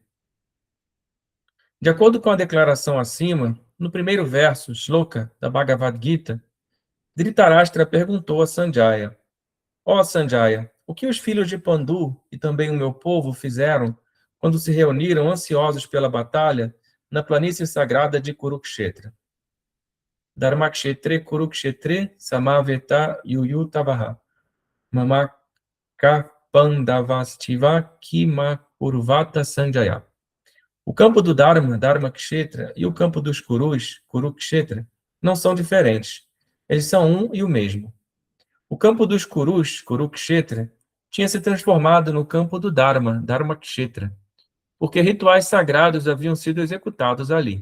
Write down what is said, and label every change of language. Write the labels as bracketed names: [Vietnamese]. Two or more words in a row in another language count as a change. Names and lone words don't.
[Portuguese] De acordo com a declaração acima, no primeiro verso, Shloka, da Bhagavad Gita, Dhritarashtra perguntou a Sanjaya: Ó Sanjaya, o que os filhos de Pandu e também o meu povo fizeram quando se reuniram ansiosos pela batalha na planície sagrada de Kurukshetra? [Sanskrit] धर्मक्षेत्रे कुरुक्षेत्रे समवेता युयुत्सवः मामकाः पाण्डवाश्चैव किमकुर्वत सञ्जय. [Portuguese] O campo do Dharma, Dharmakshetra, e o campo dos Kurus, Kurukshetra, não são diferentes. Eles são um e o mesmo. O campo dos Kurus, Kurukshetra, tinha se transformado no campo do Dharma, Dharmakshetra, porque rituais sagrados haviam sido executados ali.